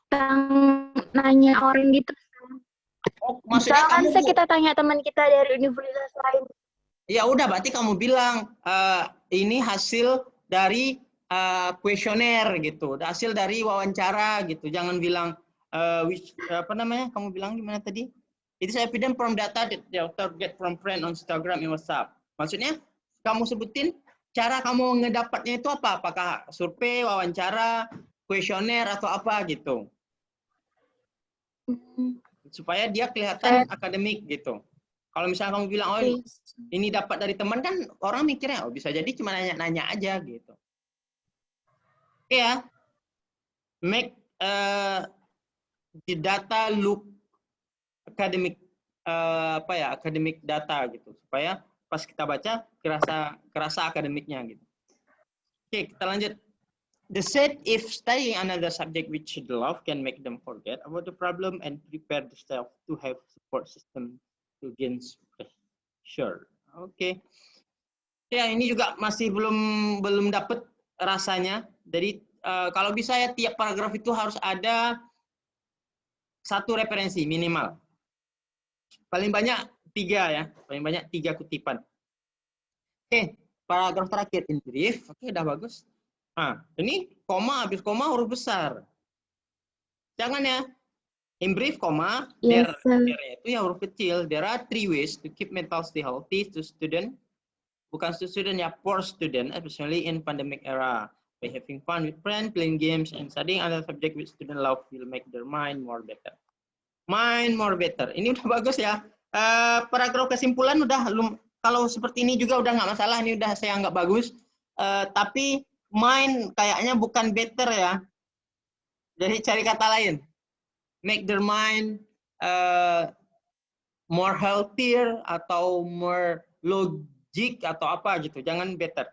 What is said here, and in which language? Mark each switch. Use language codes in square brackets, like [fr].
[id] kita nanya orang gitu, Oh, maksudnya misalkan kamu kita tanya teman kita dari universitas lain. ya udah berarti kamu bilang ini hasil dari kuesioner gitu, hasil dari wawancara gitu. Jangan bilang apa namanya? Kamu bilang gimana tadi? [en] It is evident from data that the author get from friend on Instagram and WhatsApp. [id] Maksudnya kamu sebutin cara kamu ngedapatnya itu apa? Apakah survei, wawancara, kuesioner atau apa gitu. Supaya dia kelihatan akademik gitu. Kalau misalnya kamu bilang, oh ini dapat dari teman, kan orang mikirnya, oh bisa jadi cuma nanya-nanya aja gitu. [en] Oke ya. Make the data look academic, academic data gitu. [id] Supaya pas kita baca, kerasa akademiknya gitu. Oke, kita lanjut. [en] The said if studying another subject which they love can make them forget about the problem and prepare themselves to have support system to gain pressure. [id] Oke. Ya, ini juga masih belum dapat rasanya. Jadi kalau bisa ya tiap paragraf itu harus ada satu referensi minimal. Paling banyak 3 ya, paling banyak 3 kutipan. Oke, paragraf terakhir in brief. Oke, udah bagus. Nah, ini koma, habis koma huruf besar. Jangan ya. In brief, koma, [en] Yes, [id] there itu ya huruf kecil. [en] There are 3 ways to keep mental stay healthy to student. [id] Bukan student ya, [en] for student, especially in pandemic era. By having fun with friends, playing games, and studying other subject with student love will make their mind more better. Mind more better. [id] Ini udah bagus ya. Paragraf kesimpulan udah, kalau seperti ini juga udah nggak masalah. Ini udah saya anggap bagus. Tapi mind kayaknya bukan better ya. Jadi cari kata lain. [en] Make their mind more healthier atau more logic [id] atau apa gitu. Jangan better.